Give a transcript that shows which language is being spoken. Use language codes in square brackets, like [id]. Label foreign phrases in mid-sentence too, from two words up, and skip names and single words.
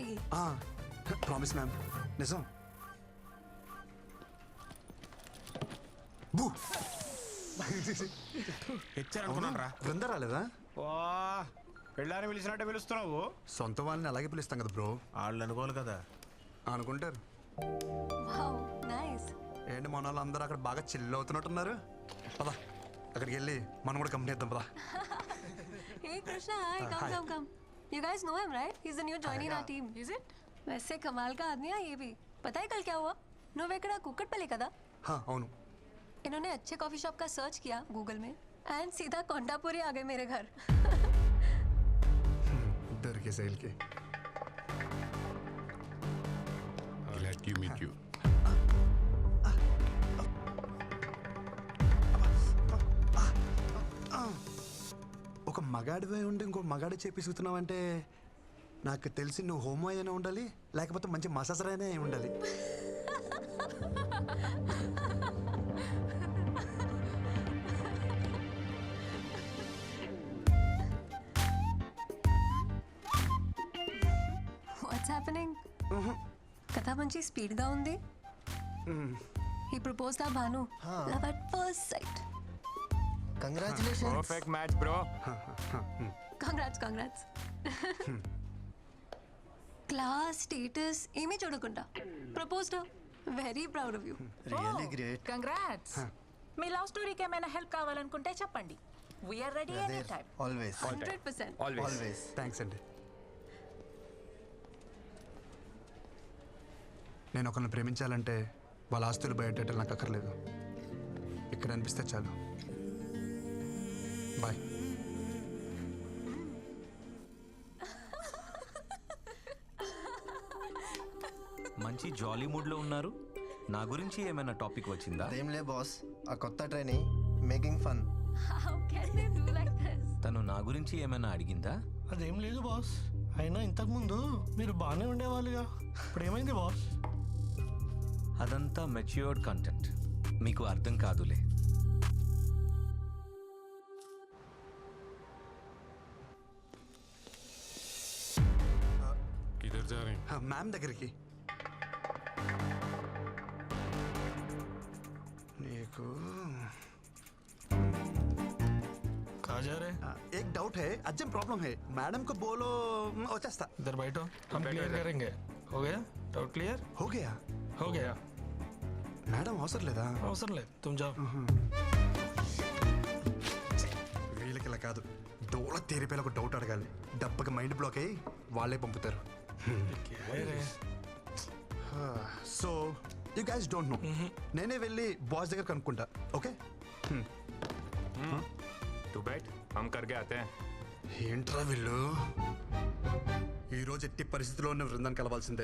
[en] promise ma'am, [te] నిజం. బృందా రాలేదా? పెళ్ళాన్ని పిలిచినట్టే పిలుస్తున్నావు. సొంత వాళ్ళని అలాగే పిలుస్తాం కదా బ్రో. వాళ్ళు అనుకోవాలి కదా. అనుకుంటారు. ఏంటి మన వాళ్ళు అందరూ అక్కడ బాగా చిల్ అవుతున్నట్టున్నారు. పదా, అక్కడికి వెళ్ళి మనం కూడా కంపెనీ ఇద్దాం. పదా. [en] Hey Krishna, hi. Come. You guys know him, right? He's the new joining our team. Is it? [hi] वैसे कमाल का आदमी है ये भी. पता है कल क्या हुआ? [te] నువ్వు ఎక్కడ కుక్కట్పల్లి కదా? అవును. [hi] इन्होंने अच्छे कॉफी शॉप का सर्च किया गूगल में एंड सीधा कोंडापुरी आ गए मेरे घर. दरके सेल के. [en] Glad to meet you. [te] మగాడివే ఉండి ఇంకో మగాడి చేపిస్తున్నావు అంటే నాకు తెలిసి నువ్వు హోమో అయినా ఉండాలి, లేకపోతే మంచి మసాజర్ అయినా అయి ఉండాలి. [en] what's happening? [te] కథ మంచి స్పీడ్గా ఉంది. ఈ ప్రపోజ్ దా భాను [en] love at first sight. [te] కంగ్రాచులేషన్స్. [en] perfect match bro. [te] కంగ్రాట్స్. [en] class status [te] ఏమీ చూడకుండా ప్రపోజ్డ్. [en] very proud of you. really great. [te] కంగ్రాట్స్. మీ లవ్ స్టోరీకి ఏమైనా హెల్ప్ కావాలనుకుంటే చెప్పండి. [en] we are ready any time. [te] ఆల్వేస్ 100%. ఆల్వేస్. థ్యాంక్స్ అండి. నేను ఒకరిని ప్రేమించాలంటే వాళ్ళ ఆస్తులు బయటెట్టాలి నాకు అక్కర్లేదు. ఇక్కడ అనిపిస్తే చాలు. బాయ్. మంచి జాలీ మూడ్లో ఉన్నారు. నా గురించి ఏమైనా టాపిక్ వచ్చిందా? అదేంలే బాస్, ఆ కొత్త ట్రైనింగ్ [en] making fun. How can they do like this? [te] తను నా గురించి ఏమైనా అడిగిందా? అదేం లేదు బాస్. అయినా ఇంతకుముందు మీరు బాగానే ఉండేవాళ్ళుగా, ఇప్పుడు ఏమైంది బాస్? అదంతా [en] matured content, [te] మీకు అర్థం కాదులే. [hi] किधर जा रहे हैं? [te] మ్యామ్ దగ్గరికి. నీకు [hi] कहाँ जा रहे? एक डाउट है, अर्जेंट प्रॉब्लम है. मैडम को बोलो వచ్చేస్తా. इधर बैठो, हम क्लियर करेंगे. हो गया? डाउट क्लियर? हो गया. हो गया. [te] మేడం అవసరం లేదా? అవసరం లేదు, [hi] तुम जाओ. [te] వీళ్ళకి ఇలా కాదు, డోల తీరిపోయిన ఒక డౌట్ అడగాలి. డబ్బకి [en] mind block [te] అయ్యి వాళ్ళే పంపుతారు. [hi] क्या है रे? [en] so you guys don't know. [te] నేనే వెళ్ళి బాస్ దగ్గర కనుక్కుంటా. ఓకే? [hi] तू बैठ, हम करके आते हैं. [te] ఏంట్రా వీళ్ళు? ఈరోజు ఎట్టి పరిస్థితిలో ఉన్న బృందాన్ని కలవాల్సిందే.